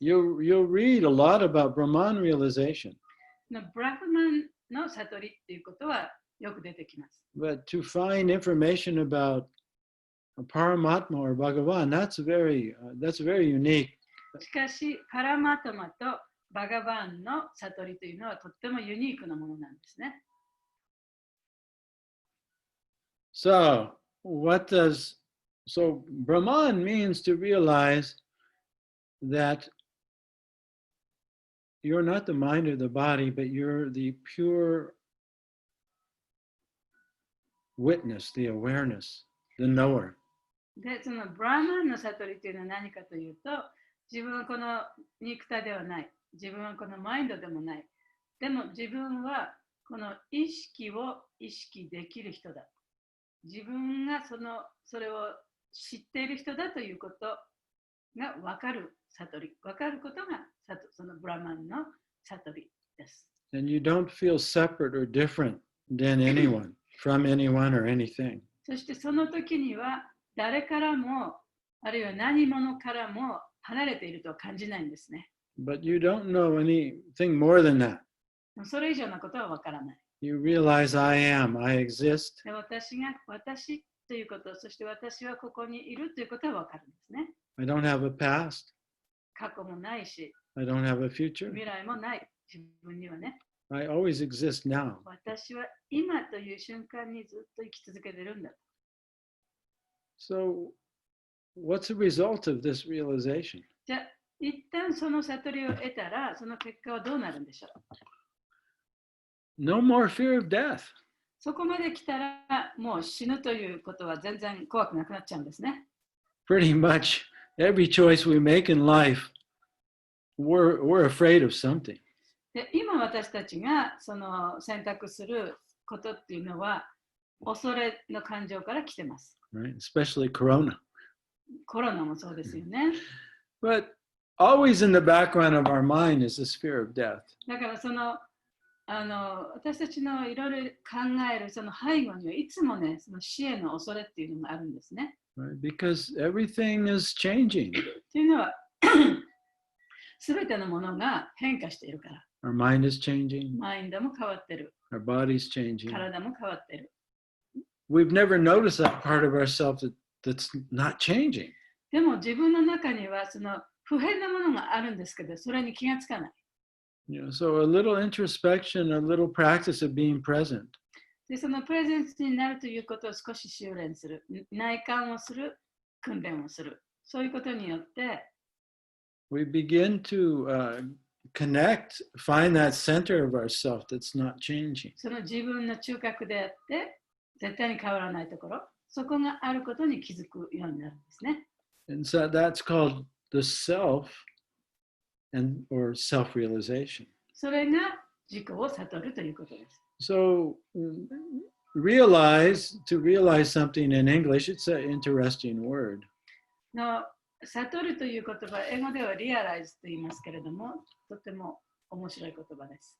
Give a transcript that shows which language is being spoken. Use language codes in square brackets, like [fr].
[en] You'll read a lot about Brahman realization. [ja] ブラフマンの悟りっていうことはよく出てきます。 [en] But to find information about Paramatma or Bhagavan, that's very unique. [ja] しかし、パラマトマとバガバンの悟りというのはとってもユニークなものなんですね。 [en] So Brahman means to realize that you're not the mind or the body, but you're the pure witness, the awareness, the knower. [ja] で、そのブラーマンの悟りというのは何かというと、自分はこの肉体ではない。自分はこのマインドでもない。でも自分はこの意識を意識できる人だ。自分がそれを知っている人だということが分かる悟り。分かることがそのブラーマンの悟りです。 [en] And you don't feel separate or different than anyone, from anyone or anything. [ja] そしてその時には誰からも、あるいは何者からも離れているとは感じないんですね。 [en] But you don't know anything more than that. [ja] それ以上のことは分からない。 [en] You realize I am, I exist. [ja] で、私が私ということ、そして私はここにいるということは分かるんですね。 [en] I don't have a past. [ja] 過去もないし、 [en] I don't have a future. [ja] 未来もない。自分にはね。 [en] I always exist now. [ja] 私は今という瞬間にずっと生き続けてるんだ。 [en] So, what's the result of this realization? [ja] じゃあ、一旦その悟りを得たら、その結果はどうなるんでしょう。 [en] No more fear of death. [ja] そこまで来たら、もう死ぬということは全然怖くなくなっちゃうんですね。 [en] Pretty much every choice we make in life, we're afraid of something. [ja] で、今私たちがその選択することっていうのは、恐れの感情から来てます。 [en] Right? Especially Corona. [ja] コロナもそうですよね。 [en] But always in the background of our mind is this fear of death. [ja] だから私たちのいろいろ考えるその背後にはいつもね、その死への恐れっていうのがあるんですね。 [en] Right? Because everything is changing. [ja] というのは、すべてのものが変化しているから。 [en] Our mind is changing. [ja] マインドも変わってる。 [en] Our body's changing. [ja] 体も変わってる。 [en] We've never noticed that part of ourselves that's not changing. [ja] でも自分の中にはその不変なものがあるんですけど、それに気がつかない。 [en] So a little introspection, a little practice of being present. [ja] で、そのプレゼンスになるということを少し修練する。内観をする、訓練をする。そういうことによって、 [en] we begin to connect, find that center of ourself that's not changing. [ja] その自分の中核であって、絶対に変わらないところ、そこがあることに気づくようになるんですね。 [en] And so that's called the self or self-realization. [ja] それが自己を悟るということです。 [en] So to realize something in English, it's an interesting word. [ja] 悟るという言葉、英語では realize と言いますけれども、とても面白い言葉です。